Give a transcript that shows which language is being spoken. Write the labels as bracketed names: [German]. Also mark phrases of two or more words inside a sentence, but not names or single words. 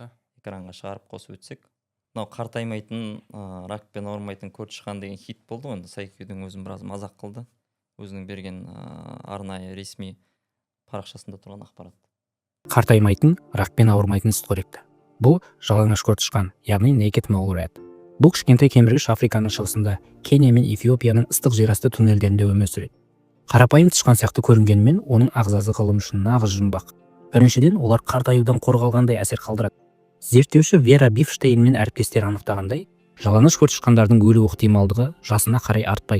[Kazakh] Экранға шығарып қосып өтсек. Мынау қартаймайтын, ракпен ауырмайтын көршіхан деген хит болды ғой. Сайкюдің өзін біраз мазақ қылды. Өзінің берген арнайы ресми парақшасында тұрған ақпарат. Қартаймайтын, ракпен ауырмайтын сүтқоректі. Бұл жалаңаш көртышқан, яғни [English] naked mole-rat. [Kazakh] Бұл кішкентай кеміргіш Африканың шығысында, Кения мен Эфиопияның ыстық жерасты туннельдерінде өмір сүреді. Қарапайым тышқан сияқты көрінгенмен, оның ағзасы ғылым үшін нағыз жұмбақ. Біріншіден, олар қартаюдан қорғалғандай әсер қалдырады. Зерттеуші Вера Бифштейн мен әріптестері анықтағандай, жалаңаш көртышқандардың өлу ықтималдығы жасына қарай артпайды.